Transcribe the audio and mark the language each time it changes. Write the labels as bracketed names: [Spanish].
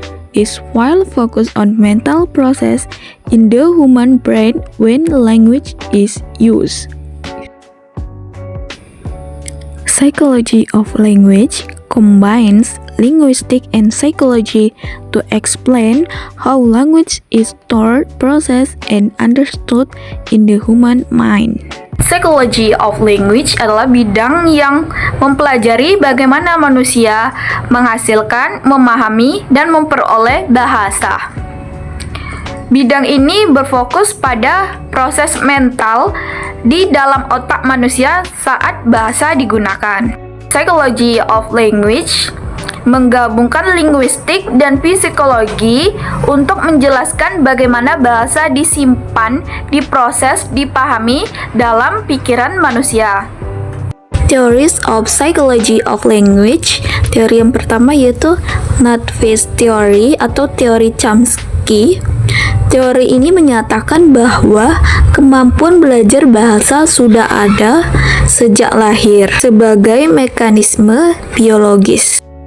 [English] This file focus on mental process in the human brain when language is used. Psychology of language combines linguistics and psychology to explain how language is stored, processed, and understood in the human mind. [Indonesian] Psychology of language adalah bidang yang mempelajari bagaimana manusia menghasilkan, memahami, dan memperoleh bahasa. Bidang ini berfokus pada proses mental di dalam otak manusia saat bahasa digunakan. Psychology of language menggabungkan linguistik dan psikologi untuk menjelaskan bagaimana bahasa disimpan, diproses, dipahami dalam pikiran manusia. [English] Theories of psychology of language. [Indonesian] Teori yang pertama yaitu Nutfish theory atau teori Chomsky. Teori ini menyatakan bahwa kemampuan belajar bahasa sudah ada sejak lahir sebagai mekanisme biologis.